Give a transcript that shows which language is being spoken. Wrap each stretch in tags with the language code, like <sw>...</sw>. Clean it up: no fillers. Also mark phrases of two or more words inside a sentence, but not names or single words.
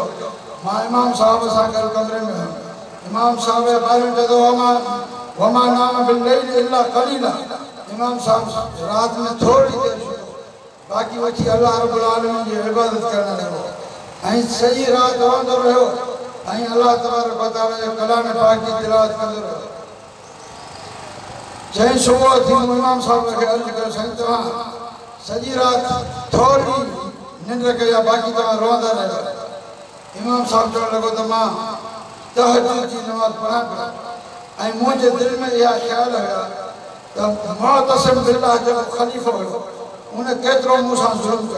<sd>मां इमाम साहिब सां गॾु कमरे में हुयुमि। इमाम साहिब जे बारे में चए थो</sd> <ar>وما نام بالليل إلا قليلا.</ar> <sd>इमाम साहिब राति में थोरी देरि सुम्हियो, बाक़ी वठी</sd> <ar>الله رب العالمين</ar> <sd>जी इबादत करणु लॻो ऐं सॼी राति रहंदो रहियो ऐं</sd> <ar>الله تبارك وتعالى</ar> <sd>जे कलाम पाक जी तिलावत कंदो रहियो। चई सुबुह थी मूं इमाम साहिब खे अर्ज़ु कयो साईं तव्हां सॼी राति थोरी निंड कई आहे, बाक़ी तव्हां रहंदा रहियो। इमाम साहिब चवणु लॻो त मां तहज्जुद जी नमाज़ पढ़ां पियो ऐं मुंहिंजे दिलि में इहा ख़्याल हुया त मुअतसिम बिल्लाह जेको ख़लीफ़ो हुयो उन केतिरो मूं सां ज़ुल्म कयो।</sd>